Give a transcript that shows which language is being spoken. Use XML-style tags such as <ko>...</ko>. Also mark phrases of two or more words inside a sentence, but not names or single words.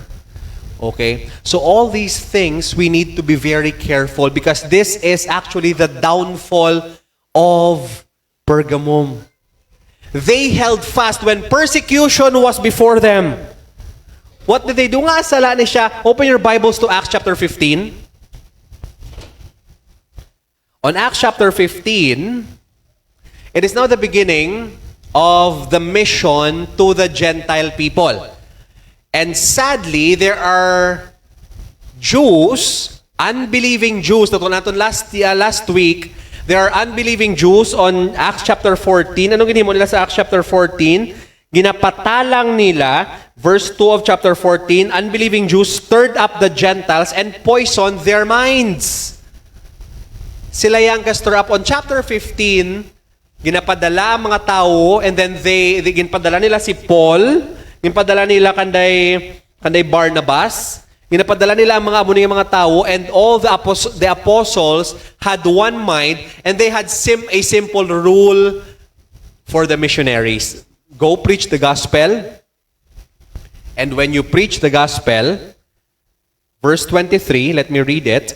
<en>Okay? So all these things, we need to be very careful because this is actually the downfall of Pergamum. They held fast when persecution was before them. What did they do?</en> <hil>Nga sala ni siya.</hil> <en>Open your Bibles to Acts chapter 15. On Acts chapter 15, it is now the beginning of the mission to the Gentile people. And sadly, there are Jews, unbelieving Jews,</en> <hil>nato naton</hil> <en>last week, there are unbelieving Jews on Acts chapter 14.</en> <hil>Anong ginhimo nila sa Acts chapter 14? Ginapatalang nila,</hil> <en>verse 2 of chapter 14, unbelieving Jews stirred up the Gentiles and poisoned their minds.</en> <hil>Sila yang</hil> <en>stir up on chapter 15,</en> <hil>ginapadala ang mga tao,</hil> <en>and then</en> <hil>ginapadala nila si Paul, ginapadala nila kanday Barnabas, ginapadala nila ang mga amuning mga tao,</hil> <en>and all the apostles had one mind, and they had a simple rule for the missionaries. Go preach the gospel, and when you preach the gospel, verse 23, let me read it.</en>